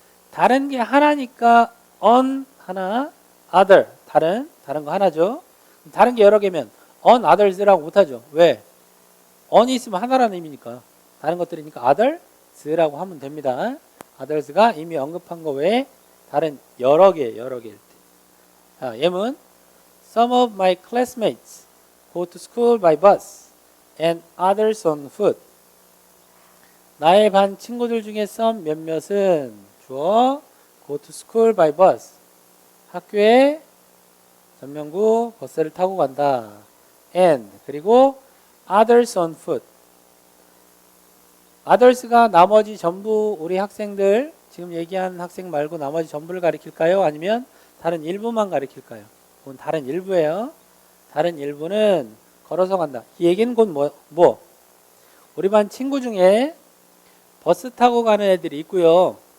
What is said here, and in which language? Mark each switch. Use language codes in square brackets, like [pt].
[ko] 다른 게 하나니까 on 하나, other 다른 거 하나죠. 다른 게 여러 개면 on others라고 못하죠. 왜? on이 있으면 하나라는 의미니까. 다른 것들이니까 others라고 하면 됩니다. others가 이미 언급한 거 외에 다른 여러 개일 때. 자, 예문 [en] Some of my classmates go to school by bus and others on foot. [ko] 나의 반 친구들 중에 some 몇몇은 주어 [en] go to school by bus. [ko] 학교에 전면구 버스를 타고 간다. [en] and [ko] 그리고 [en] others on foot. [ko] others가 나머지 전부 우리 학생들 지금 얘기한 학생 말고 나머지 전부를 가리킬까요? 아니면 다른 일부만 가리킬까요? 그건 다른 일부예요. 다른 일부는 걸어서 간다. 이 얘기는 곧 뭐? 우리 반 친구 중에 버스 타고 가는 애들이 있고요.